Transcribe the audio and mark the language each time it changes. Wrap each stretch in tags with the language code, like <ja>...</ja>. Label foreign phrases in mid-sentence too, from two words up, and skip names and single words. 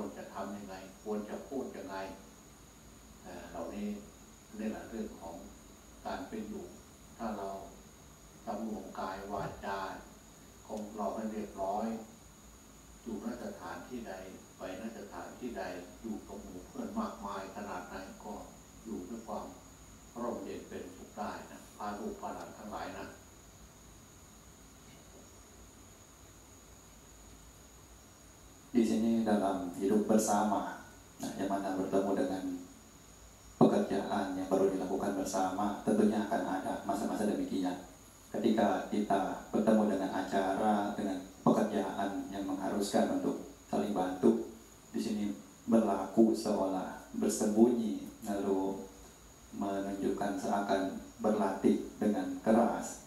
<th>จะทำยังไงควรจะพูดยังไงเหล่านี้นี่แหละเรื่องของการเป็นอยู่ถ้าเราสำรวมกายวาจาของเราให้เรียบร้อยอยู่นสถานที่ใดไปนสถานที่ใดอยู่กับหมู่เพื่อนมากมายขนาดไหนก็อยู่ด้วยความร่มเย็นเป็นสุขได้นะพาลูกพาหลานทั้งหลายนะ</th> <id>Di sini dalam hidup bersama, yang mana bertemu dengan pekerjaan yang baru dilakukan bersama, tentunya akan ada masa-masa demikian. Ketika kita bertemu dengan acara, dengan pekerjaan yang mengharuskan untuk saling bantu, di sini berlaku seolah bersembunyi, lalu menunjukkan seakan berlatih dengan keras.</id>